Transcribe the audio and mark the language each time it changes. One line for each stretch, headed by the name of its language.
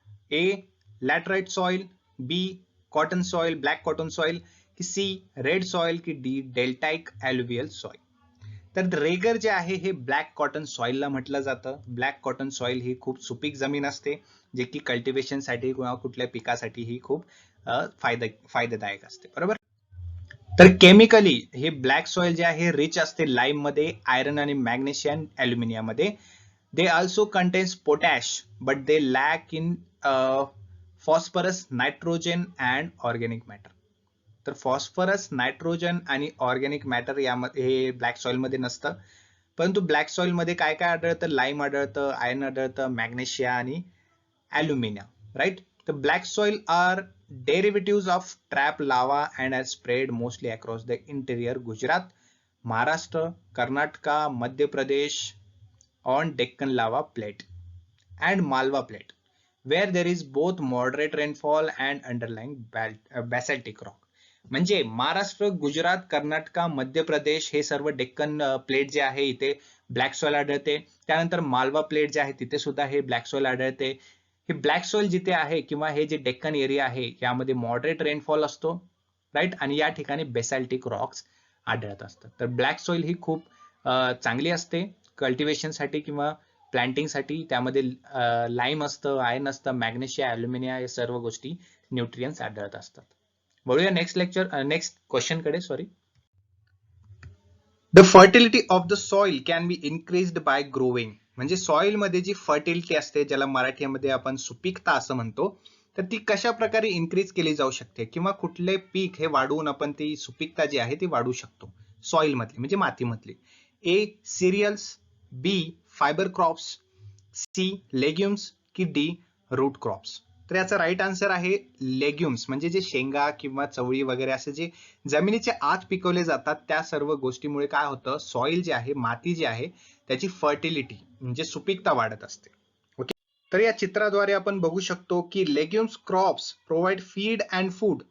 English: A laterite soil, B cotton soil, black cotton soil, की C red soil, की D deltaic alluvial soil.
Marathi: तर रेगर जे आहे हे ब्लॅक कॉटन सॉइलला म्हटलं जातं. ब्लॅक कॉटन सॉइल ही खूप सुपीक जमीन असते, जे की कल्टिवेशनसाठी किंवा कुठल्या पिकासाठी ही खूप फायदेदायक असते. बरोबर. तर केमिकली हे ब्लॅक सॉइल जे आहे रिच असते लाईम मध्ये, आयरन आणि मॅग्नेशियम, ॲल्युमिनियम मध्ये.
English: They also contains potash, but they lack in phosphorus, nitrogen and organic matter.
Marathi: तर फॉस्फरस, नायट्रोजन आणि ऑर्गॅनिक मॅटर यामध्ये हे ब्लॅक सॉइल मध्ये नसतं, परंतु ब्लॅक सॉइल मध्ये काय काय आढळतं? लाईम आढळतं, आयर्न आढळतं, मॅग्नेशिया आणि aluminium.
English: Right. The black soil are derivatives of trap lava and are spread mostly across the interior Gujarat, Maharashtra, Karnataka, Madhya Pradesh on Deccan lava plate and Malwa plate, where there is both moderate rainfall and underlying basaltic rock.
Marathi: म्हणजे महाराष्ट्र, गुजरात, कर्नाटका, मध्य प्रदेश हे सर्व Deccan plate जे आहे इथे black soil आढळते. त्यानंतर Malwa plate जे आहे तिथे सुद्धा हे ब्लॅक सॉइल आढळते. हे ब्लॅक सॉइल जिथे आहे किंवा हे जे डेक्कन एरिया आहे यामध्ये मॉडरेट रेनफॉल असतो. राईट. आणि या ठिकाणी बेसाल्टिक रॉक्स आढळत असतात. तर ब्लॅक सॉइल ही खूप चांगली असते कल्टिवेशनसाठी किंवा प्लांटिंगसाठी. त्यामध्ये लाईम असतं, आयर्न असतं, मॅग्नेशिया, ॲल्युमिनिया या सर्व गोष्टी, न्यूट्रियन्स आढळत असतात. बघूया नेक्स्ट क्वेश्चन कडे. Sorry.
English: The fertility of the soil can be increased by growing.
Marathi: म्हणजे सॉइल मध्ये जी फर्टिलिटी असते, ज्याला मराठीमध्ये आपण सुपीकता असं म्हणतो, तर ती कशा प्रकारे इन्क्रीज केली जाऊ शकते किंवा कुठले पीक हे वाढवून आपण ती सुपीकता जी आहे ती वाढवू शकतो सॉइल मधली म्हणजे मातीमधली.
English: A cereals, B fibre crops, C legumes, की D root crops.
Marathi: तर याचा राईट आन्सर आहे लेग्युम्स. म्हणजे जे शेंगा किंवा चवळी वगैरे असे जे जमिनीच्या आत पिकवले जातात, त्या सर्व गोष्टीमुळे काय होतं, सॉइल जे आहे, माती जी आहे, त्याची फर्टिलिटी म्हणजे सुपीकता वाढत असते. ओके. तर या चित्राद्वारे आपण बघू शकतो की
English: Legumes crops provide feed and food.